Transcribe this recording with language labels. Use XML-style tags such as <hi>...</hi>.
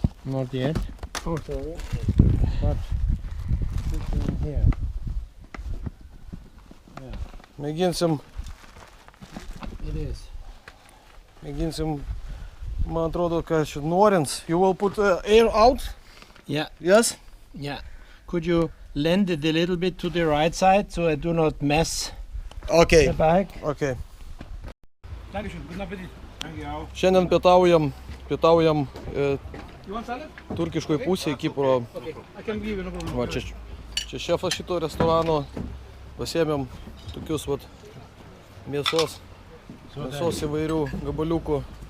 <en>Not yet. Oh, sorry. But it's in here. Yeah.</en> <lt>Mėginsim,</lt> <en>It is.</en> <lt>man atrodo, kad čia norins.</lt> <en>You will put air out? Yeah. Yes? Yeah. Could you lend it a little bit to the right side so I do not mess Okay. the bike? Okay. Good appetit. Thank you.</en> <lt>Šiandien pietaujam turkiškoj pusėje Kipro. Va, čia šefas šito restorano. Pasiėmėm tokius vat mėsos įvairių gabaliukų.</lt>